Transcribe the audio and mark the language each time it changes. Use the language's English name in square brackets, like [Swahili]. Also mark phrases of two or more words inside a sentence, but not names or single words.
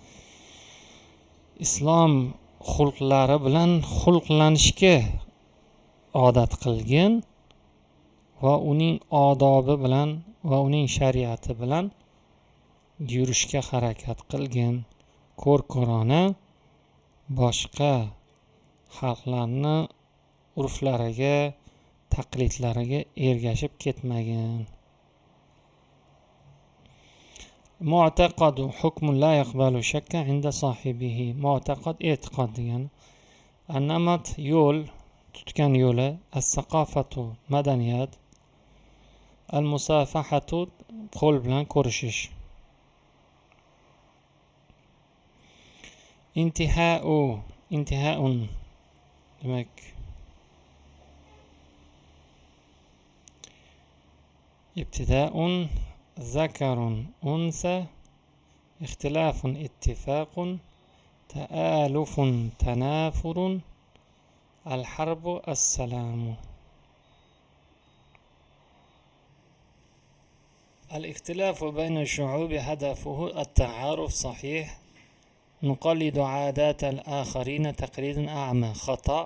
[Uzbek] Islom xulqlari bilan xulqlanishga odat qilgin va uning odobi bilan va uning shariati bilan yurishga harakat qilgin. Ko'rona boshqa xalqlarni urflariga, taqlidlariga ergashib ketmagin. [Arabic] معتقد حكم لا يقبل الشك عند صاحبه. [Uzbek] Mu'taqad e'tiqod degani. An-namat yo'l, tutgan yo'li, as-saqofatu madaniyat, al-musafahatu qo'l bilan ko'rishish. [Arabic] انتهاء demak ابتداء ذكر أنثى اختلاف اتفاق تآلف تنافر الحرب السلام. الاختلاف بين الشعوب هدفه التعارف صحيح. نقلد عادات الآخرين تقليدا أعمى خطأ.